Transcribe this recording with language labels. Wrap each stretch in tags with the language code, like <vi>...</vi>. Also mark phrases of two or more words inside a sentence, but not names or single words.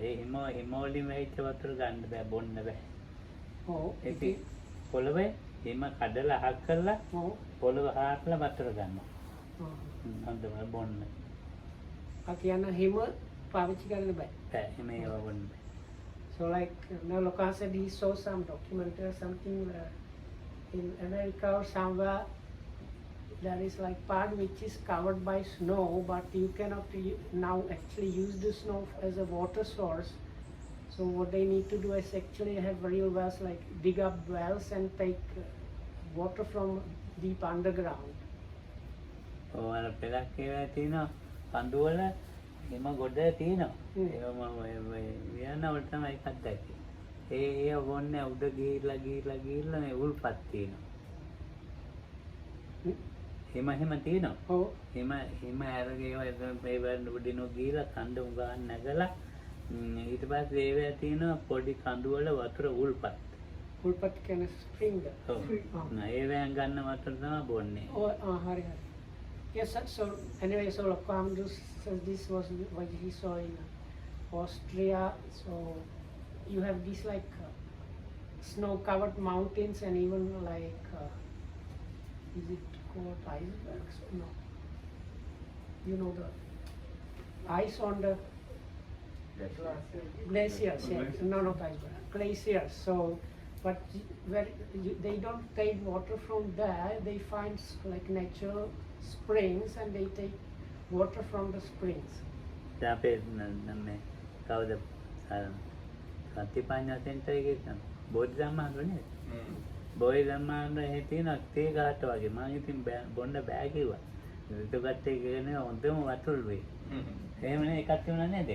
<si>ඒ හිම වලින් වැහිච්ච වතුර ගන්න බෑ බොන්න බෑ. ඔව්. ඉතින් පොළවේ හිම කඩලා අහක් කරලා ඔව්. පොළව හාරලා වතුර ගන්නවා. හොඳම බොන්න. ආ කියන හිම පාවිච්චි කරන්න බෑ. බෑ හිම ඒව බොන්න බෑ.</si> <en>So like now Loka said he saw some documentary or something in America or somewhere there is like part which is covered by snow, but you cannot now actually use the snow as a water source. So what they need to do is actually have real wells, like dig up wells and take water from deep underground.</en> <si>ඔය අර පෙලක් ඒවා තියෙනවා කඳු වල හිම ගොඩ තියෙනවා. ඒවා මම වියනවල තමයි එකක් දැක්කේ. ඒ වොන්නේ උඩ ගිහිල්ලා මේ උල්පත් තියෙනවා. හිම තියෙනවා. ඔව්. හිම ඇරගේ ඒවා උඩිනු ගිහිල්ලා කඳ උගාන් නැගලා ඊට පස්සේ ඒවා තියෙනවා පොඩි කඳු වල වතුර උල්පත්. උල්පත් කියන්නේ spring. ඔව්. ඒවෙන් ගන්න වතුර තමයි බොන්නේ. Oh, hari.</si> <en>Yes, so anyway, so Lokamdu says this was what he saw in Austria. So you have these like snow-covered mountains, and even like is it called icebergs? No. You know the ice on the glaciers, yeah. No, not iceberg, glaciers. So, but where they don't take water from there, they find like natural springs and they take water from the springs.</en> <si>දැන් අපේ මේ කවුද සතිපඤ්ඤා සෙන්ටර් එකේ තියෙන බෝධි ධම්මාන්තර නේද? බෝධි ධම්මාන්තර එහෙ තියෙන තේ ගහට වගේ මම ඉතින් බොන්න බෑ කිව්වා. ඒකත් ඒ කියන්නේ හොඳම වතුර වෙයි. එහෙම නේ එකක් තියුණා නේද?</si>